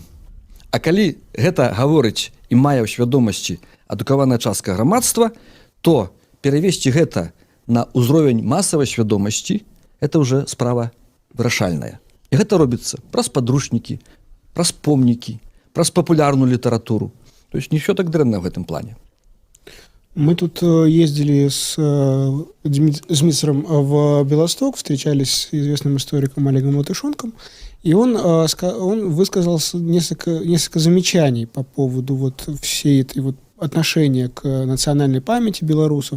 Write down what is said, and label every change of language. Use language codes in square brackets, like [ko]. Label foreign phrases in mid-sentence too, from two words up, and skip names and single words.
[be] А калі гэта гаворыць і мае ў свядомасці адукаваная частка грамадства, то перавесці гэта на ўзровень масавай свядомасці это ўжо справа вырашальная. І гэта робіцца праз падручнікі, праз помнікі, праз папулярную літаратуру. [ru] То есть не все так дрэнна в этом плане. Мы тут ездили с Дмитрием в Белосток, встречались с известным историком Олегом Латышонком, и он высказал несколько замечаний по поводу вот всей этой вот отношения к национальной памяти белорусов.